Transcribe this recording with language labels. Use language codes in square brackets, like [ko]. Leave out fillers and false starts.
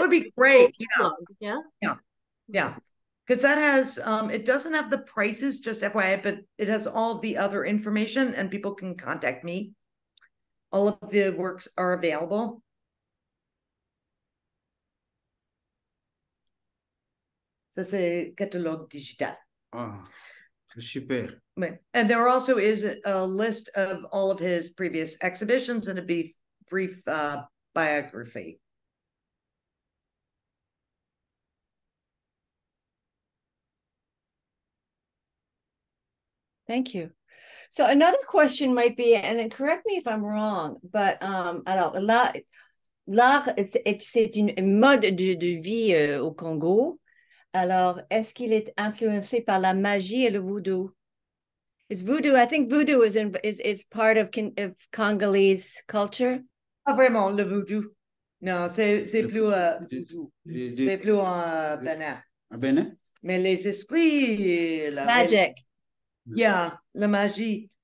[en] would be has the full great. Yeah, catalog. Yeah. yeah, yeah. Because that has, it doesn't have the prices, just FYI, but it has all the other information and people can contact me. All of the works are available. [fr] Ça, c'est catalogue digital. Ah, c'est super. [en] And there also is a list of all of his previous exhibitions and a brief biography. Thank you. So another question might be, and then correct me if I'm wrong, but [fr] alors l'art, c'est une mode de vie au Congo. Alors, est-ce qu'il est influencé par la magie et le voodoo? [en] Is voodoo? I think voodoo is part of Congolese culture. [fr] Pas vraiment le voodoo. Non, c'est plus voodoo. C'est plus Benin. À Bénin? Mais les esprits, [en] Magic. [fr] yeah, la magie.